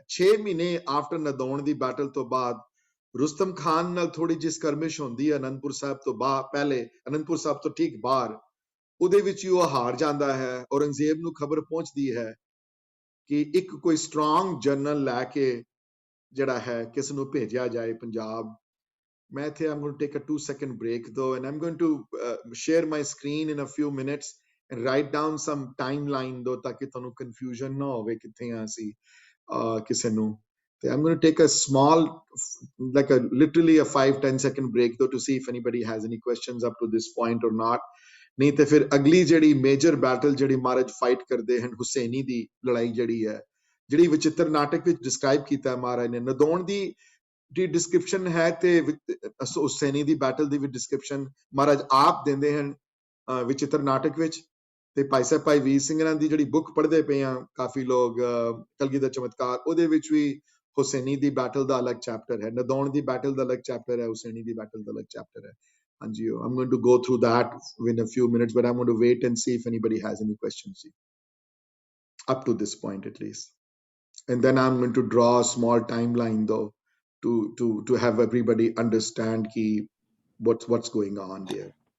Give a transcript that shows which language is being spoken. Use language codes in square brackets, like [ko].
[pa] 6 ਮਹੀਨੇ ਆਫਟਰ ਨਦੌਣ ਦੀ ਬੈਟਲ ਤੋਂ ਬਾਅਦ ਰੁਸਤਮ ਖਾਨ ਨਾਲ ਥੋੜੀ ਜਿਹੀ ਸਕਰਮਿਸ਼ ਹੁੰਦੀ ਹੈ ਅਨੰਦਪੁਰ ਸਾਹਿਬ ਤੋਂ ਪਹਿਲੇ, ਅਨੰਦਪੁਰ ਸਾਹਿਬ ਤੋਂ ਠੀਕ ਬਾਹਰ। ਉਹਦੇ ਵਿੱਚ ਹੀ ਉਹ ਹਾਰ ਜਾਂਦਾ ਹੈ। ਔਰੰਗਜ਼ੇਬ ਨੂੰ ਖਬਰ ਪਹੁੰਚਦੀ ਹੈ ਕਿ ਇੱਕ ਕੋਈ ਸਟਰੋਂਗ ਜਨਰਲ ਲੈ ਕੇ ਜਿਹੜਾ ਹੈ ਕਿਸ ਨੂੰ ਭੇਜਿਆ ਜਾਏ ਪੰਜਾਬ। ਮੈਂ ਇੱਥੇ [en] I'm going to take a 2-second break though, and I'm going to share my screen in a few minutes and write down some timeline though, [pa] ਤਾਂ ਕਿ ਤੁਹਾਨੂੰ [en] confusion [pa] ਨਾ ਹੋਵੇ ਕਿੱਥੇ ਆ ਅਸੀਂ ਕਿਸੇ ਨੂੰ। [en] ਤੇ I'm going to take a small, like a literally a 5-10 second break though, to see if anybody has any questions up to this point or not। [pa] ਨਹੀਂ ਤੇ ਫਿਰ ਅਗਲੀ ਜਿਹੜੀ ਮੇਜਰ ਬੈਟਲ ਜਿਹੜੀ ਮਹਾਰਾਜ ਫਾਈਟ ਕਰਦੇ ਹਨ, ਹੁਸੈਨੀ ਦੀ ਲੜਾਈ ਜਿਹੜੀ ਹੈ, ਜਿਹੜੀ ਵਿਚਿੱਤਰ ਨਾਟਕ ਵਿੱਚ ਡਿਸਕ੍ਰਾਈਬ ਕੀਤਾ ਹੈ ਮਹਾਰਾਜ ਨੇ। ਨਦੌਣ ਦੀ ਡਿਸਕ੍ਰਿਪਸ਼ਨ ਹੈ ਤੇ ਹੁਸੈਨੀ ਦੀ ਬੈਟਲ ਦੀ ਵੀ ਡਿਸਕ੍ਰਿਪਸ਼ਨ ਮਹਾਰਾਜ ਆਪ ਦਿੰਦੇ ਹਨ ਵਿਚਿੱਤਰ ਨਾਟਕ ਵਿੱਚ। ਤੇ ਭਾਈ ਸਾਹਿਬ ਭਾਈ ਵੀਰ ਸਿੰਘ ਦੀ ਜਿਹੜੀ ਬੁੱਕ ਪੜ੍ਹਦੇ ਪਏ ਆ ਕਾਫੀ ਲੋਕ, ਕਲਗੀ ਦਾ ਚਮਤਕਾਰ, ਉਹਦੇ ਵਿੱਚ ਵੀ ਹੁਸੈਨੀ ਦੀ ਬੈਟਲ ਦਾ ਅਲੱਗ ਚੈਪਟਰ ਹੈ, ਨਦੌਣ ਦੀ ਬੈਟਲ ਦਾ ਅਲੱਗ ਚੈਪਟਰ ਹੈ, ਹੁਸੈਨੀ ਦੀ ਬੈਟਲ ਦਾ ਅਲੱਗ ਚੈਪਟਰ ਹੈ। [en] ਹਾਂਜੀ, I'm going to go through that in a few minutes, but I'm going to wait and see if anybody has any questions up to this point at least. And then I'm going to draw a small timeline though to have everybody understand what's going on there.